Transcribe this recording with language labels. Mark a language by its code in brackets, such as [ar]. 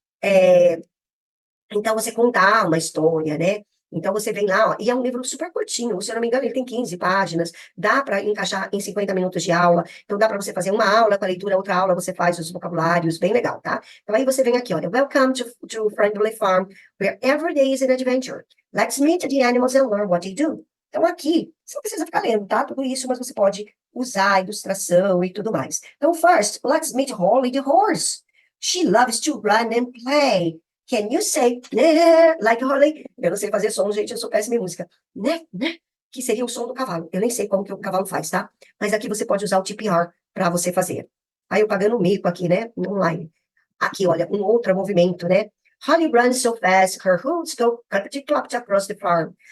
[pt] É, então, você contar uma história, né? Então, você vem lá, ó, e é um livro super curtinho, se eu não me engano, ele tem 15 páginas, dá para encaixar em 50 minutos de aula, então dá para você fazer uma aula com a leitura, outra aula você faz os vocabulários, bem legal, tá? [en] Então, aí você vem aqui, olha, Welcome to Friendly Farm, where every day is an adventure. Let's meet the animals and learn what they do. [pt] Então, aqui, você não precisa ficar lendo, tá? Tudo isso, mas você pode usar a ilustração e tudo mais. [en] Então, first, let's meet Holly the horse. She loves to run and play. Can you say, né, like Holly? [pt] Eu não sei fazer som, gente, eu sou péssima em música. Né? Que seria o som do cavalo. Eu nem sei como que o cavalo faz, tá? Mas aqui você pode usar o TPR para você fazer. Aí eu pagando mico aqui, né, online. Aqui, olha, um outro movimento, né? [en] Holly runs so fast, her hooves go clappity-clop across the farm.